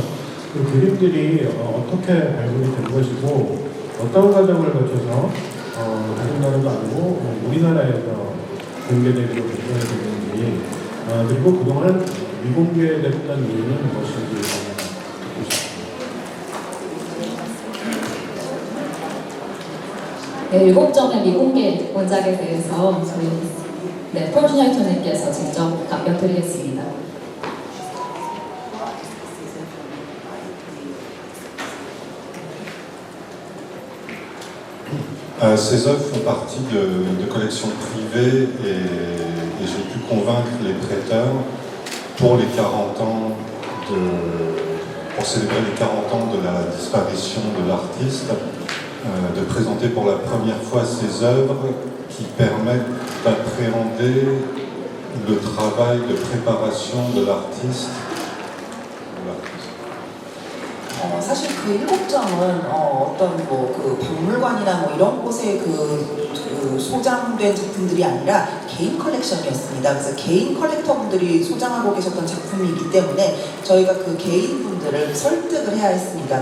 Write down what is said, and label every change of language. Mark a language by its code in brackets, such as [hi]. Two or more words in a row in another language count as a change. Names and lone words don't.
[ko] 그 그림들이 어떻게 발굴이 된 것이고 어떤 과정을 거쳐서 다른 나라도 아니고 우리나라에서 공개되기로 결정이 됐는지 그리고 그동안 미공개됐던 이유는 무엇인지 듣고 싶습니다. 네, 7점의 미공개 원작에 대해서 저희 폴 슈나이터님께서 직접 답변 드리겠습니다. [fr] Ces œuvres font partie de collections privées et j'ai pu convaincre les prêteurs pour les 40 ans pour célébrer les 40 ans de la disparition de l'artiste, de présenter pour la première fois ces œuvres qui permettent d'appréhender le travail de préparation de l'artiste. [ko] 사실 그 7점은 어떤 그 박물관이나 이런 곳에 그 그 소장된 작품들이 아니라 개인 컬렉션이었습니다. 그래서 개인 컬렉터분들이 소장하고 계셨던 작품이기 때문에 저희가 그 개인분들을 설득을 해야 했습니다.